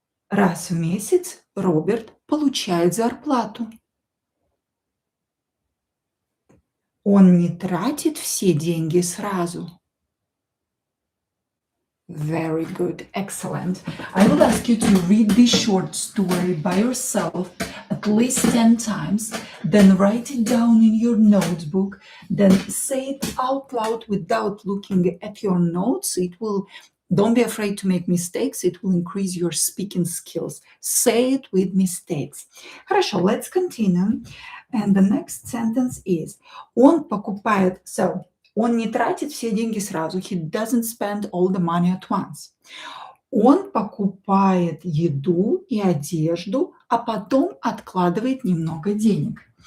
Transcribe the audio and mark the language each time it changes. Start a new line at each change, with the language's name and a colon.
Russian: Раз в месяц Роберт получает зарплату. Он не тратит все деньги сразу.
English: Very good, excellent. I will ask you to read this short story by yourself at least 10 times, then write it down in your notebook, then say it out loud without looking at your notes. Don't be afraid to make mistakes. It will increase your speaking skills. Say it with mistakes.
Russian: Хорошо,
English: let's continue. And the next sentence is,
Russian: он покупает, он не тратит все деньги сразу.
English: He doesn't spend all the money at once.
Russian: Он покупает еду и одежду, а потом откладывает немного денег.